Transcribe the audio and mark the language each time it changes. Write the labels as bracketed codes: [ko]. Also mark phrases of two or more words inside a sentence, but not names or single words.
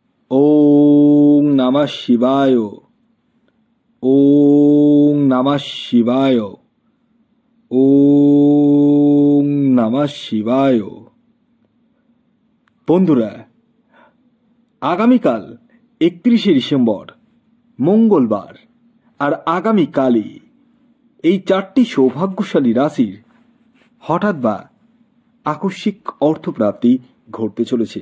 [sa] ওং নমঃ শিবায়। ওং নমঃ শিবায়। ওং নমঃ শিবায়। [bn] বন্ধুরা, আগামীকাল 31শে ডিসেম্বর মঙ্গলবার আর আগামীকালই এই 4টি সৌভাগ্যশালী রাশির হঠাৎ বা আকস্মিক অর্থপ্রাপ্তি ঘটতে চলেছে।